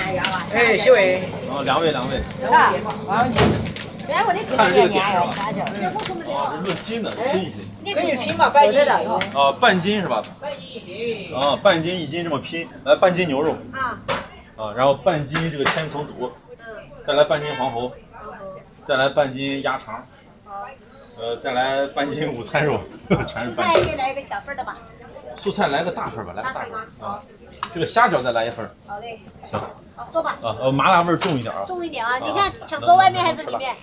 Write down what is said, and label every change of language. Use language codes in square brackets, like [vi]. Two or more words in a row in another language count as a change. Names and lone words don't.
[zh] 哎，小魏。哦，2位。看着這個點是吧？哦，這論斤的，斤1斤。你可以拼嘛，半斤的。啊，半斤是吧？半斤1斤。啊，半斤1斤這麼拼，來半斤牛肉。啊，然後半斤這個千層肚，再來半斤黃喉，再來半斤鴨腸，再來半斤午餐肉，全是半斤。再來一個小份的吧。素菜來個大份吧，來個大份啊！這個蝦餃再來1份。好嘞。行。好，坐吧。啊，麻辣味重一點啊。重一點啊！你看想坐外面還是裡面？